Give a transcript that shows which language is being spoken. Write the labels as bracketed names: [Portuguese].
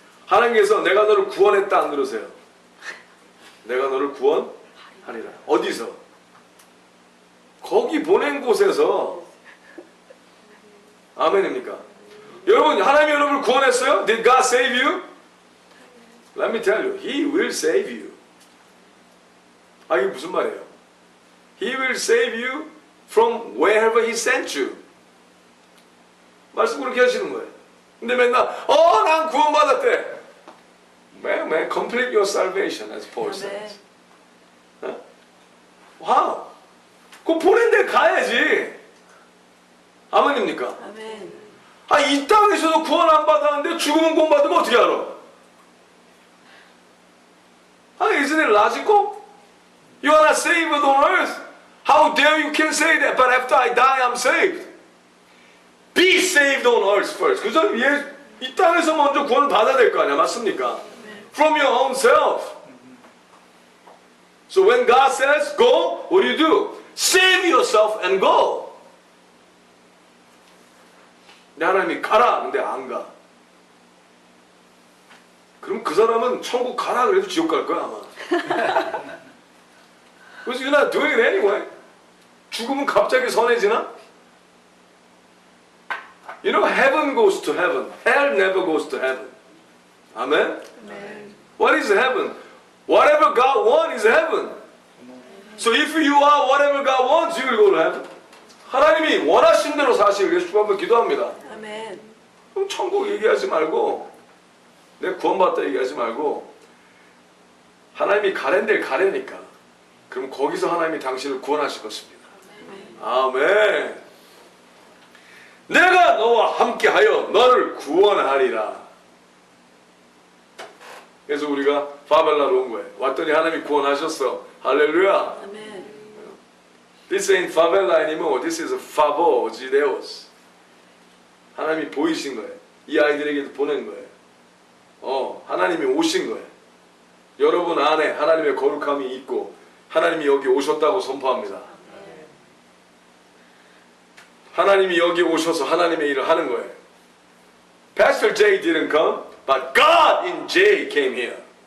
[Korean] 하나님께서 내가 너를 구원했다 안 그러세요? 내가 너를 구원하리라. 어디서? 거기 보낸 곳에서. 아멘입니까? 여러분, 하나님이 여러분을 구원했어요? [English] Did God save you? Let me tell you, He will save you. [Korean] 이게 무슨 말이에요? [English] He will save you from wherever He sent you. [Korean] 말씀 그렇게 하시는 거예요. 근데 맨날 난 구원받았대. [English] Man, complete your salvation, as Paul says. [Korean] 와우. 그 보낸 데 가야지. 아멘입니까? 아멘. 이 땅에서도 구원 안 받았는데 죽으면 구원받으면 어떻게 알아? [English] Isn't it logical? You are not saved on earth. How dare you can say that? But after I die, I'm saved. Be saved on earth first. [Korean] 그죠? 이 땅에서 먼저 구원을 받아야 될 거 아니야, 맞습니까? [English] From your own self. So when God says go, what do? Save yourself and go. [Korean] 근데 하나님이 가라, 근데 안 가. 그럼 그 사람은 천국 가라 그래도 지옥 갈 거야 아마. [English] Because you're not doing it anyway. [Korean] 죽으면 갑자기 선해지나? [English] You know, heaven goes to heaven. Hell never goes to heaven. Amen? [Korean] 아멘. [English] What is heaven? Whatever God wants is heaven. So if you are whatever God wants, you will go to heaven. [Korean] 하나님이 원하신 대로 사시길 위해서 주가 한번 기도합니다. 아멘. 그럼 천국 얘기하지 말고 내가 구원받다 얘기하지 말고 하나님이 가랜 데를 가래니까 그럼 거기서 하나님이 당신을 구원하실 것입니다. 아멘. 내가 너와 함께하여 너를 구원하리라. 그래서 우리가 파벨라로 온 거예요. 왔더니 하나님이 구원하셨어. 할렐루야. 아멘. [English] This ain't favela anymore. This is [Portuguese] favor de Deus. [Korean] 하나님이 보이신 거예요. 이 아이들에게도 보낸 거예요. 하나님이 오신 거예요. 여러분 안에 하나님의 거룩함이 있고 하나님이 여기 오셨다고 선포합니다. 하나님이 여기 오셔서 하나님의 일을 하는 거예요. [English] Pastor J didn't come, but God in J came here.